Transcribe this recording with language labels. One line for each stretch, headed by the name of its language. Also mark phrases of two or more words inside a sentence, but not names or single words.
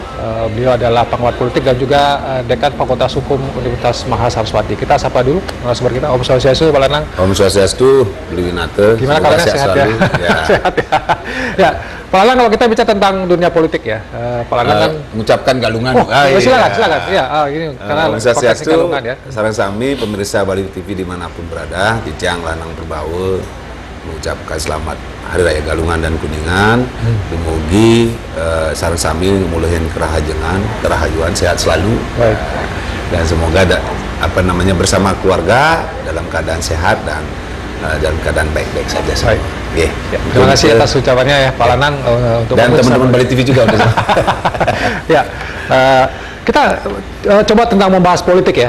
Indonesian: Beliau adalah pengawat politik dan juga Dekan Fakultas Hukum Universitas Mahasaraswati. Kita sapa dulu narasumber kita. Om Swastiastu, Pak Lanang. Om Swastiastu, Beli Winata. Gimana kabarnya? Sehat ya? Ya. Sehat ya. Ya, Pak Lanang, kalau kita bicara tentang dunia politik ya, Pak Lanang kan mengucapkan galungan. Silakan. Ya, ini karena Om Swastiastu, galungan ya.
Balinese: sareng sami
Indonesian: pemirsa Bali TV dimanapun berada, Kijang Lanang Perbawo mengucapkan selamat Hari Raya Galungan dan Kuningan.
Balinese: Dumugi sareng sami ngumulihin kerahajuan sehat selalu.
Indonesian: Baik. Dan semoga bersama keluarga dalam keadaan sehat dan dalam keadaan baik-baik saja. Baik. Yeah. Ya, terima kasih atas ucapannya ya, Pak Lanang. Untuk dan teman-teman Bali TV juga. Ya, kita coba tentang membahas politik ya.